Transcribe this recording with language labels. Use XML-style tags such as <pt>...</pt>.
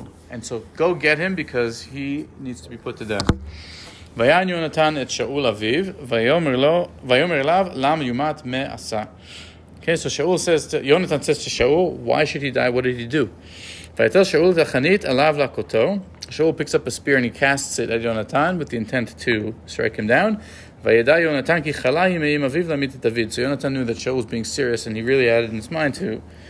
<en>And so go get him because he needs to be put to death.</en> <he>ויען יונתן את שאול אביו, ויאמר אליו, למה יומת מעשה?</he> <en>Okay, so Yonatan says to Shaul, why should he die? What did he do?</en> <he>ויתל שאול את החנית עליו להכותו.</he> <en>Shaul picks up a spear and he casts it at Yonatan with the intent to strike him down.</en> <he>וידע יונתן כי חלה היא מאם אביו להמית את דוד.</he> <en>So Yonatan knew that Shaul was being serious, and he really had it in his mind to</en>